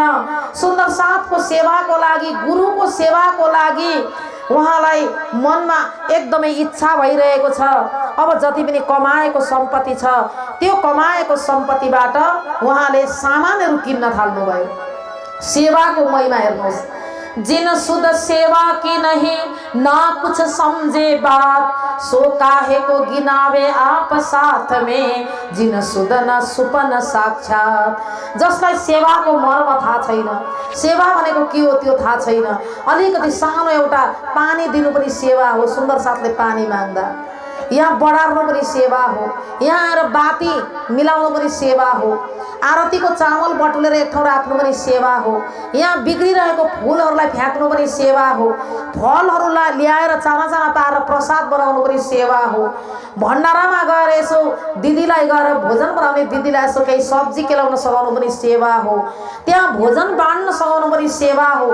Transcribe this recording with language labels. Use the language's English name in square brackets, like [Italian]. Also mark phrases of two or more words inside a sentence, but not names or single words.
[Nepali] सुन्दर साथको सेवाको लागि, गुरुको सेवाको लागि उहाँलाई मनमा एकदमै इच्छा भइरहेको छ। अब जति पनि कमाएको सम्पत्ति छ, त्यो कमाएको सम्पत्तिबाट उहाँले सामानहरू किन्न थाल्नुभयो। सेवाको महिमा हेर्नुहोस्। [Hindi] जिन सुध सेवा की नहीं, ना कुछ समझे बात, सो काहे को गिनावे आप साथ में, जिन सुदन सुपन साक्षात। [Nepali] जसलाई सेवाको मर्म थाहा छैन, सेवा भनेको के हो त्यो थाहा छैन, अलिकति सानो एउटा पानी दिनु पनि सेवा हो, सुन्दर साथले पानी माग्दा, यहाँ बढार्नु पनि सेवा हो, यहाँ आएर बाती मिलाउनु पनि सेवा हो, आरतीको चामल बटुलेर एक ठाउँ राख्नु पनि सेवा हो, यहाँ बिग्रिरहेको फुलहरूलाई फ्याँक्नु पनि सेवा हो, फलहरूलाई ल्याएर चाना चाना पारेर प्रसाद बनाउनु पनि सेवा हो, भण्डारामा गएर यसो दिदीलाई गएर भोजन बनाउने दिदीलाई यसो केही सब्जी केलाउन सघाउनु पनि सेवा हो, त्यहाँ भोजन बाँड्न सघाउनु पनि सेवा हो।